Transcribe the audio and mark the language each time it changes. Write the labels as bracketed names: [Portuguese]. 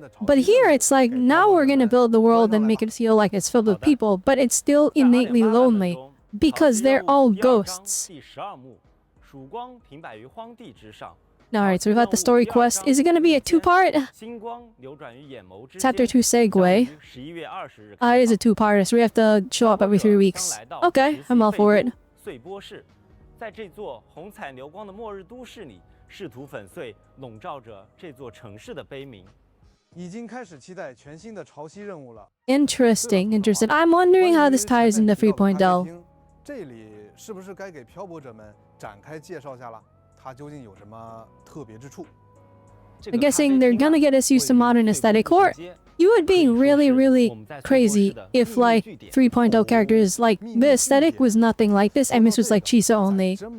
[English] But here it's like, now we're gonna build the world and make it feel like it's filled with people, but it's still innately lonely, because they're all ghosts. Alright, so we've got the story quest. Is it gonna be a two-part? Chapter 2 segue. It is a two-parter, so we have to show up every 3 weeks. Okay, I'm all for it. [Chinese] 在这座红彩流光的末日都市里，试图粉碎笼罩着这座城市的悲鸣。已经开始期待全新的潮汐任务了。 [English] Interesting. I'm wondering how this ties into 3.0. [Chinese] 这里是不是该给漂泊者们展开介绍下了？它究竟有什么特别之处？ [English] I'm guessing they're gonna get us used to modern aesthetic, or you would be really, really crazy if, like, 3.0 characters, like, the aesthetic was nothing like this, and this was like Chisa only.